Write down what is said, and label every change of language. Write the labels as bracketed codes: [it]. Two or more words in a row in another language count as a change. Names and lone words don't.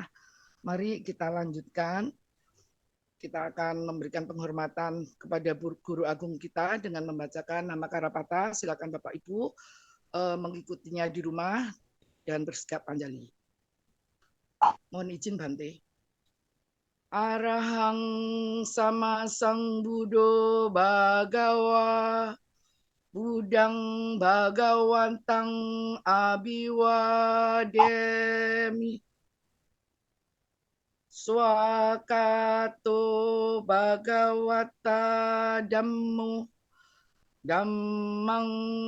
[id] Mari kita lanjutkan. Kita akan memberikan penghormatan kepada guru agung kita dengan membacakan nama Karapata. Silakan Bapak Ibu mengikutinya di rumah dan bersikap anjali. Mohon izin Bante. [pi] Arahang sama sang Buddho Bhagawa Budang Bhagawantang Abiwademi Swakato Bhagawata Dhammo Dhammang